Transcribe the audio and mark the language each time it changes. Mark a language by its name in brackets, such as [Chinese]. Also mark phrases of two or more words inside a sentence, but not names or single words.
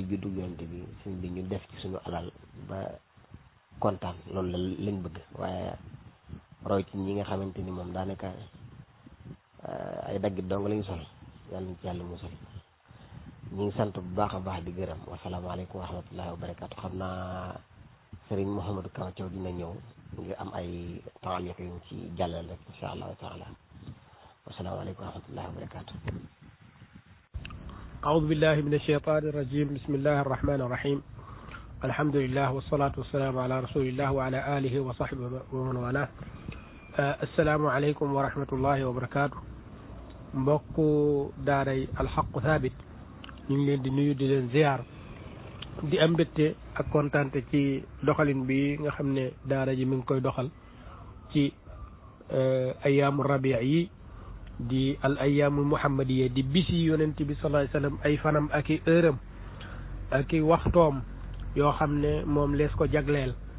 [Wolof] juddu yonent bi suñ bi ñu def ci suñu alal ba kontaan loolu la lañ bëgg waaye roy ci ñi nga xamante ni moom daanaka ay daggit dong lañu sol yàlla ñu ci yàlla musal ñu ngi sant bu baax a baax di gërëm [Arabic] والسلام عليكم ورحمة الله وبركاته [Wolof] xam naa Serigne Mouhamadou Kaw Thiaw dina ñëw ngir am ay taaliq yu ci jàllal rek [Arabic] إن شاء الله تعالى والسلام عليكم ورحمة الله وبركاته أعوذ بالله من الشيطان الرجيم بسم الله الرحمن الرحيم الحمد لله والصلاة والسلام على رسول الله وعلى آله وصحبه ومن والاه السلام عليكم ورحمة الله وبركاته [Wolof] mbokku daaray alxaqu thabit ñu ngi leen di nuyu di leen ziar di am mbégte ak kontaante ci doxalin bi nga xam ne daara ji mi ngi koy doxal ci [Arabic] أيام ربيع [Wolof] yi di [Arabic] الأيام المحمدية [Wolof] di bisi yonent bi [Arabic] صلى الله عليه وسلم [Wolof] ay fanam ak i heure am ak i waxtoom yoo xam ne moom lees ko jagleel